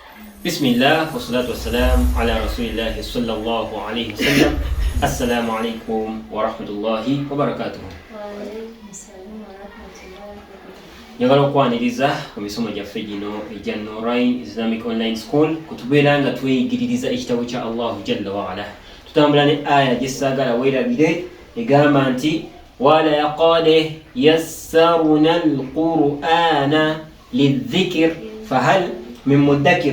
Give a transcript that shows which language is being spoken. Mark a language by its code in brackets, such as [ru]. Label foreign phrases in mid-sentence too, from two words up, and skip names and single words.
[ar] بسم الله والصلاة والسلام على رسول الله صلى الله عليه وسلم. السلام عليكم ورحمة الله وبركاته. [lg] Njagala okwaniriza ku misomo gyaffe gino egya Nurain Islamic Online School kutubeera nga tweyigiririza ekitabo kya [ar] الله جل وعلا. [lg] Tutambula ne aya gy'essaagala weerabire egamba nti [ar] ولقد يسرنا القرآن للذكر فهل من مدكر.